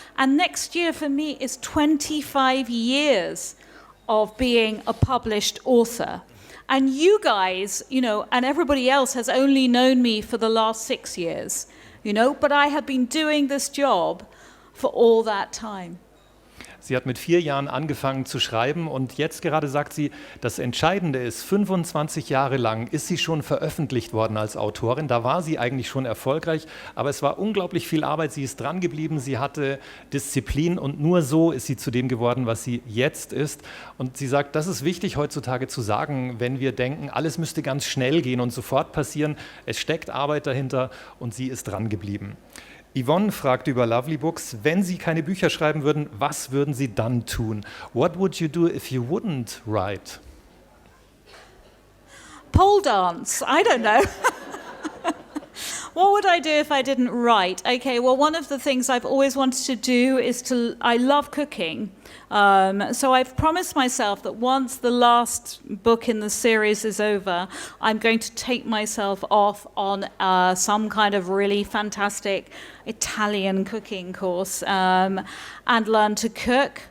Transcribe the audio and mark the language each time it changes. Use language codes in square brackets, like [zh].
[en] And next year for me is 25 years of being a published author. And you guys, and everybody else has only known me for the last 6 years, but I have been doing this job for all that time. [de] Sie hat mit 4 Jahren angefangen zu schreiben und jetzt gerade sagt sie, das Entscheidende ist, 25 Jahre lang ist sie schon veröffentlicht worden als Autorin. Da war sie eigentlich schon erfolgreich, aber es war unglaublich viel Arbeit. Sie ist dran geblieben, sie hatte Disziplin und nur so ist sie zu dem geworden, was sie jetzt ist. Und sie sagt, das ist wichtig heutzutage zu sagen, wenn wir denken, alles müsste ganz schnell gehen und sofort passieren. Es steckt Arbeit dahinter und sie ist dran geblieben. Yvonne fragt über Lovely Books, wenn Sie keine Bücher schreiben würden, was würden Sie dann tun? [en] What would you do if you wouldn't write? Pole dance, I don't know. What would I do if I didn't write? Okay, well, one of the things I've always wanted to do is I love cooking. So I've promised myself that once the last book in the series is over, I'm going to take myself off on some kind of really fantastic Italian cooking course and learn to cook.